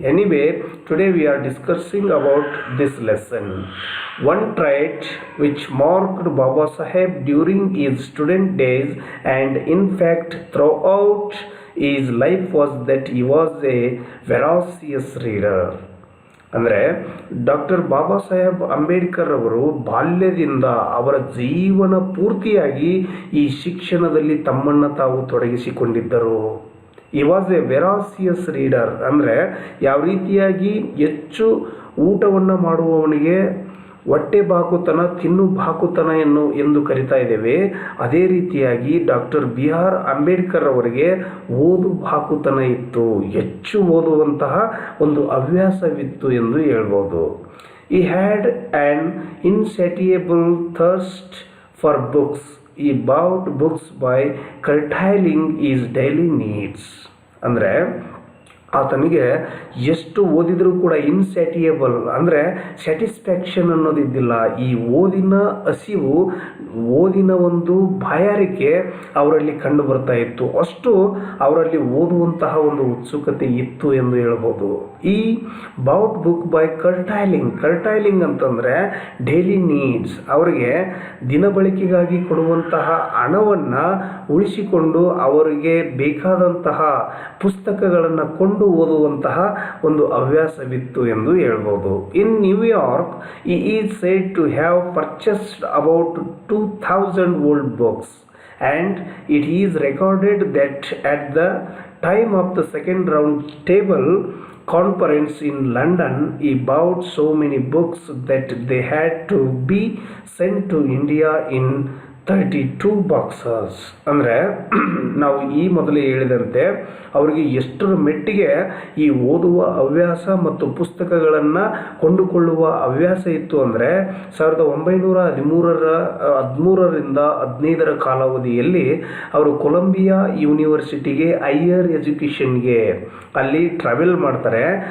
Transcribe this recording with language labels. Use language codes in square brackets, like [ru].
[en] Anyway, today we are discussing about this lesson. One trait which marked Baba Saheb during his student days and in fact throughout his life was that he was a voracious reader. [kn] ಅಂದರೆ doctor Baba Saheb Ambedkar ಅವರು ಬಾಲ್ಯದಿಂದ ಅವರ ಜೀವನ ಪೂರ್ತಿಯಾಗಿ ಈ ಶಿಕ್ಷಣದಲ್ಲಿ ತಮ್ಮನ್ನು ತಾವು ತೊಡಗಿಸಿಕೊಂಡಿದ್ದರು. [en] he was a veracious reader [kn] ಅಂದರೆ ಯಾವ ರೀತಿಯಾಗಿ ಹೆಚ್ಚು ಊಟವನ್ನು ಮಾಡುವವನಿಗೆ ಹೊಟ್ಟೆ ಬಾಕುತನ ತಿನ್ನು ಬಾಕುತನ ಎಂದು ಕರಿತಾ ಇದ್ದೇವೆ, ಅದೇ ರೀತಿಯಾಗಿ ಡಾಕ್ಟರ್ ಬಿ ಆರ್ ಅಂಬೇಡ್ಕರ್ ಅವರಿಗೆ ಓದು ಬಾಕುತನ ಇತ್ತು, ಹೆಚ್ಚು ಓದುವಂತಹ ಒಂದು ಹವ್ಯಾಸವಿತ್ತು ಎಂದು ಹೇಳ್ಬೋದು. [en] He had an insatiable thirst for books. He bought books by curtailing his daily needs. [kn] ಅಂದರೆ ಆತನಿಗೆ ಎಷ್ಟು ಓದಿದರೂ ಕೂಡ ಇನ್ಸ್ಯಾಟಿಯಬಲ್ ಅಂದರೆ ಸ್ಯಾಟಿಸ್ಫ್ಯಾಕ್ಷನ್ ಅನ್ನೋದಿದ್ದಿಲ್ಲ. ಈ ಓದಿನ ಹಸಿವು, ಓದಿನ ಒಂದು ಬಾಯಾರಿಕೆ ಅವರಲ್ಲಿ ಕಂಡು ಬರ್ತಾ ಇತ್ತು. ಅಷ್ಟು ಅವರಲ್ಲಿ ಓದುವಂತಹ ಒಂದು ಉತ್ಸುಕತೆ ಇತ್ತು ಎಂದು ಹೇಳ್ಬೋದು. [en] he bought book by curtailing [kn] ಅಂತಂದರೆ ಡೈಲಿ ನೀಡ್ಸ್, ಅವರಿಗೆ ದಿನಬಳಕೆಗಾಗಿ ಕೊಡುವಂತಹ ಹಣವನ್ನು ಉಳಿಸಿಕೊಂಡು ಅವರಿಗೆ ಬೇಕಾದಂತಹ ಪುಸ್ತಕಗಳನ್ನು ಕೊಂಡು ಓದುವಂತಹ ಒಂದು ಹವ್ಯಾಸವಿತ್ತು ಎಂದು ಹೇಳ್ಬೋದು. [en] In New York he is said to have purchased about 2000 old books and it is recorded that at the time of the second round table conference in London he bought so many books that they had to be sent to India in 32 boxes. [kn] ಅಂದರೆ ನಾವು ಈ ಮೊದಲೇ ಹೇಳಿದಂತೆ ಅವರಿಗೆ ಎಷ್ಟರ ಮೆಟ್ಟಿಗೆ ಈ ಓದುವ ಹವ್ಯಾಸ ಮತ್ತು ಪುಸ್ತಕಗಳನ್ನು ಕೊಂಡುಕೊಳ್ಳುವ ಹವ್ಯಾಸ ಇತ್ತು ಅಂದರೆ 1913ರಿಂದ 15ರ ಕಾಲಾವಧಿಯಲ್ಲಿ ಅವರು ಕೊಲಂಬಿಯಾ ಯೂನಿವರ್ಸಿಟಿಗೆ ಹೈಯರ್ ಎಜುಕೇಷನ್ಗೆ ಅಲ್ಲಿ ಟ್ರಾವೆಲ್ ಮಾಡ್ತಾರೆ.